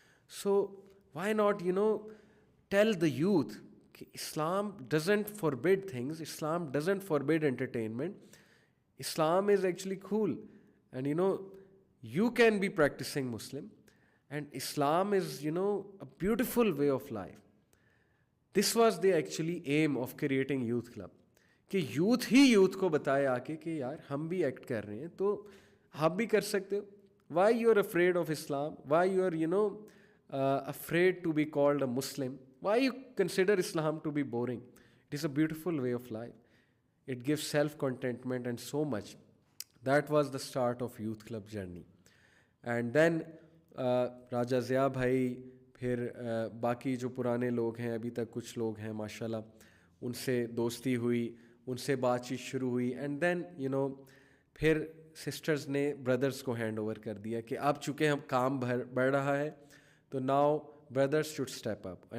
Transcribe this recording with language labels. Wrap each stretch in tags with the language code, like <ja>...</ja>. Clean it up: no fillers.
<en>So why not tell the youth कि Islam doesn't forbid things, Islam doesn't forbid entertainment, Islam is actually cool, and you can be practicing Muslim, and Islam is a beautiful way of life. This was the actually aim of creating youth club,</en> <hi>कि youth ही youth को बताए आके कि यार हम भी act कर रहे हैं तो आप भी कर सकते हो।</hi> <en>Why you are afraid of Islam? Why you are afraid to be called a Muslim? Why you consider Islam to be boring? It is a beautiful way of life. It gives self-contentment and so much. That was the start of youth club journey. And then</en> <hi>राजा ज़िया भाई, फिर बाकी जो पुराने लोग हैं, अभी तक कुछ लोग हैं माशाल्लाह, उनसे दोस्ती हुई, उनसे बातचीत शुरू हुई।</hi> <en>and then</en> <hi>फिर सिस्टर्स ने ब्रदर्स को हैंड ओवर कर दिया कि अब चूँकि हम काम बढ़ रहा है तो</hi> <en>Now brothers should step up.</en>